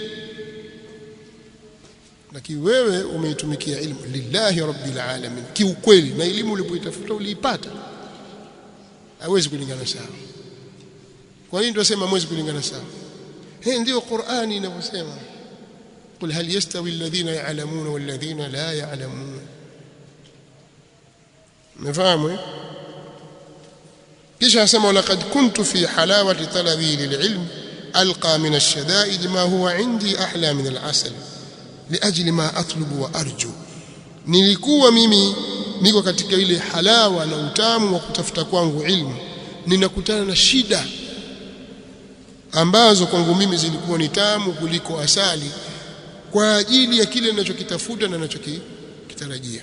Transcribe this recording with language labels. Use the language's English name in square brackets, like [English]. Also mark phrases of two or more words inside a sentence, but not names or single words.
[Swahili] Lakini wewe umeitumikia ilmu [Arabic] لله رب العالمين [Swahili] kiukweli, na elimu ulipoitafuta uliipata, hawezi kulingana sawa. Kwa hiyo ndio nasema hawezi kulingana sawa. Ndio Qur'ani inavyosema, [Arabic] قل هل يستوي الذين يعلمون والذين لا يعلمون. [Swahili] Mfahamu? kisha asema [Arabic] لقد كنت في حلاوة طلبي للعلم ألقى من الشدائد ما هو عندي أحلى من العسل لأجل ما أطلب وأرجو. [Swahili] Nilikuwa mimi niko katika ile halawa na utamu wa kutafuta kwangu ilmu, ninakutana na shida ambazo kwangu mimi zilikuwa ni tamu kuliko asali, kwa ajili ya kile ninachokitafuta na ninachokitarajia.